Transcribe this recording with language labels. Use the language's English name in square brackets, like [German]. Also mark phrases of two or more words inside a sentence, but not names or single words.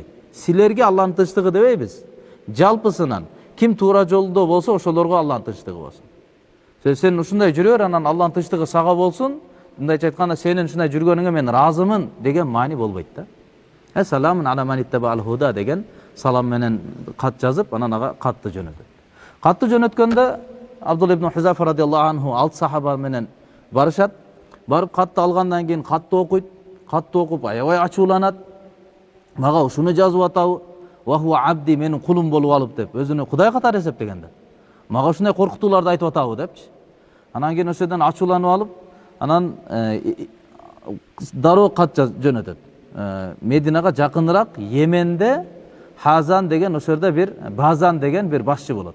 [Kyrgyz] Силерге Алланын тынчтыгы дебейбиз. Жалпысынан ким туура жолдо болсо ошолорго Алланын тынчтыгы болсун. Sen ушундай жүрө бер, анан Аллахтын тынчтыгы сага болсун. Мындайча айтканда сенин ушундай жүргөнүңө мен разымын деген маани болбойт да. [Arabic] سلام على من اتبع الهدى [Kyrgyz] деген салам менен кат жазып, анан ага катты жөнөтөт. Катты жөнөткөндө Абдулла ибн Хузафа [Arabic] رضي الله عنه [Kyrgyz] 6 сахаба менен барышат. Барып катты алгандан кийин катты окуйт. Катты окуп аябай ачууланат. Мага ушуну жазып атабы? [Arabic] وهو عبدي, [Kyrgyz] менин кулум болуп алып деп, өзүнү Кудай катары эсептегенде. Мага ушундай коркутууларды айтып атабы депчи. Анан кийин ошодон ачууланып алып, анан дароо кат жөнөтөт. Мединага жакыныраак Йеменде Хазан деген ошол жерде бир Базан деген бир башчы болот.